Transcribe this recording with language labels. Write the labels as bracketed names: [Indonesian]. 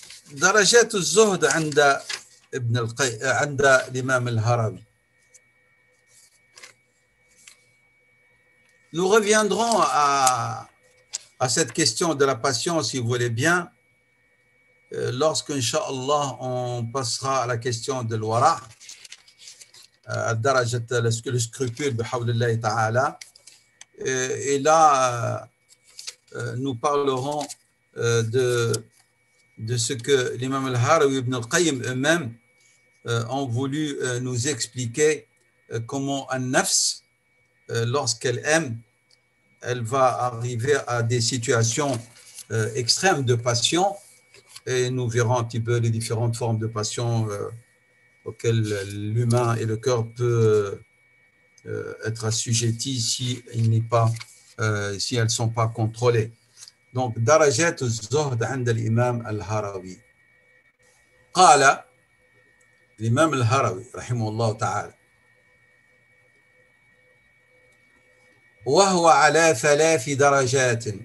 [Arabic] درجات الزهد عند عند l'imam al-Harawi. [French] Nous reviendrons à cette question de la passion, si vous voulez bien, lorsque, Inch'Allah, on passera à la question de l'wara, le scrupule, [Arabic] bihawlillahi ta'ala. [French] Et là, nous parlerons de ce que l'imam al-Harawi ibn al-Qayyim eux-mêmes ont voulu nous expliquer comment un nafs, lorsqu'elle aime, elle va arriver à des situations extrêmes de passion, et nous verrons un petit peu les différentes formes de passion auxquelles l'humain et le cœur peut être assujettis si elles ne sont pas contrôlées. [Arabic] Donc, درجات الزهد عند الإمام الهروي. قال الإمام الهروي رحمه الله تعالى: وهو على 3 درجات.